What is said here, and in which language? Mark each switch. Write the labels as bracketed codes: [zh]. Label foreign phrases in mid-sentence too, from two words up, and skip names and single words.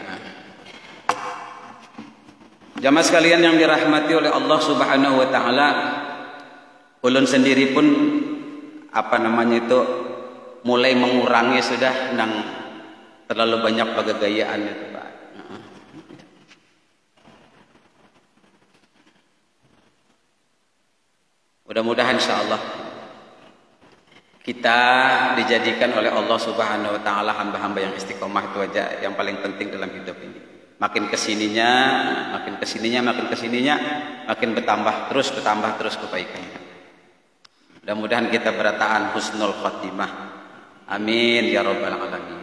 [id] Jamaah sekalian yang dirahmati oleh Allah [ar] سبحانه وتعالى, [bjn] ulun sendiri pun mulai mengurangi sudah nang terlalu banyak bagagayaan itu Pak. [id] Mudah-mudahan insyaallah kita dijadikan oleh Allah [ar] سبحانه وتعالى [id] hamba-hamba yang istiqomah. Itu aja yang paling penting dalam hidup ini. Makin kesininya, makin bertambah terus kebaikannya. Mudah-mudahan kita berataan [ar] حسن الخاتمة. آمين يا رب العالمين.